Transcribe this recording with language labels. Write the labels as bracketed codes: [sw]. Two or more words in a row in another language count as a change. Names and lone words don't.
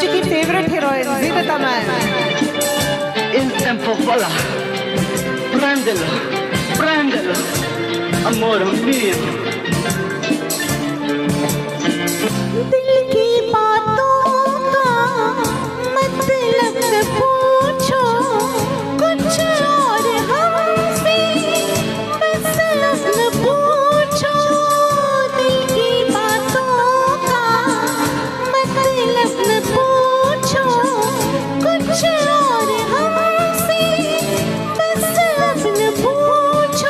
[en] favorite heroine, Zita Taman. [it] Il tempo vola, prendelo, prendelo, amore mio. [hi] दिल की बातों का मतलब न पूछो, कुछ और हमसे बस न पूछो। दिल की बातों का मतलब न पूछो, कुछ और हमसे बस न पूछो।